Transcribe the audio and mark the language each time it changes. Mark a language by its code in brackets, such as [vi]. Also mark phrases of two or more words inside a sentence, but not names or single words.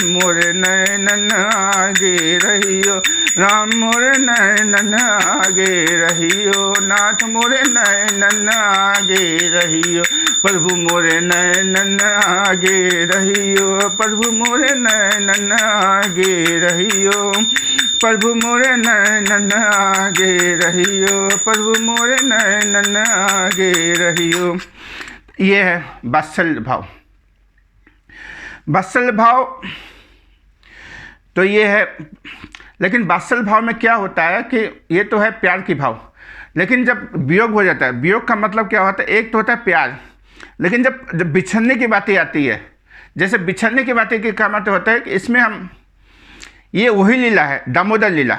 [hi] मोरे नयनन आगे रहियो, राम मोरे नयनन आगे रहियो, नाथ मोरे नयनन आगे रहियो, प्रभु मोरे नयनन आगे रहियो, प्रभु मोरे नयनन आगे रहियो, प्रभु मोरे नयनन आगे रहियो, प्रभु मोरे नयनन आगे रहियो। ये है वात्सल्य भाव। वात्सल्य भाव तो ये है, लेकिन वात्सल्य भाव में क्या होता है कि ये तो है प्यार की भाव, लेकिन जब वियोग हो जाता है, वियोग का मतलब क्या होता है, एक तो होता है प्यार, लेकिन जब बिछड़ने की बातें आती है, जैसे बिछड़ने की बातें की क्या मतलब होता है कि इसमें हम, ये वही लीला है दामोदर लीला।